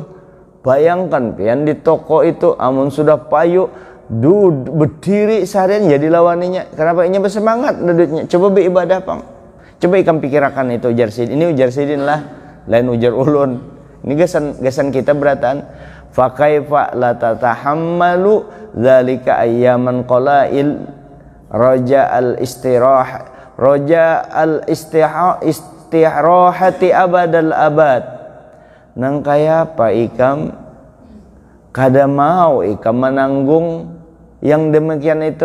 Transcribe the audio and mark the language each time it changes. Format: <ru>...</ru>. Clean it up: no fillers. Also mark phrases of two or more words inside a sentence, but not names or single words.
<bjn>Bayangkan pian di toko itu amun sudah payu berdiri seharian jadi lawaninya. Kenapa inya bersemangat duduknya? Coba beribadah pang. Coba ikam pikirakan itu ujar sidin. Ini ujar sidin lah, lain ujar ulun. Ini gasan kita beratan.</bjn> <ar>فكيف لا تتحمل ذلك أياما قلائل رجاء الاستراحة أبد الآباد.</ar> <bjn>Nang kaya apa ikam kada mau ikam menanggung yang demikian itu.</bjn>